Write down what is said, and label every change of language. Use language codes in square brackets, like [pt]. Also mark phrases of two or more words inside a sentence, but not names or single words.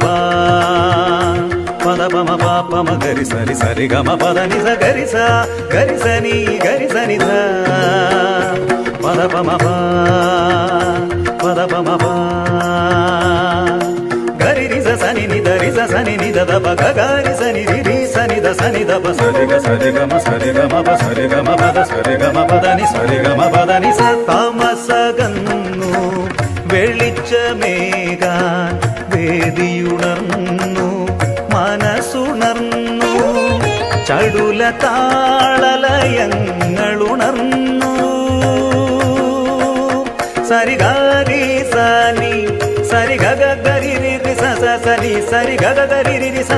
[ml] పమ ప పద పమ పాపమ గరి సరి సరి గమ పద నిజ గరి స గరి సని ధ పద పమ పద పమ గరి రి సని ని ధ రి సని ని ధ ప గరి సని రి సని ధ సరి గ గమ ప సరి గమ పద ని సరి గమ పద ని స താമസകന്നു വെളിച്ചമേകാൻ വേദിയുണർന്നു മനസ്സുണർന്നു ചടുല താളലയങ്ങളുണർന്നു സരിഗരി സനി സരി ഗഗ ഗരി രി സ സ സനി സരി ഗഗ ഗരി രി സ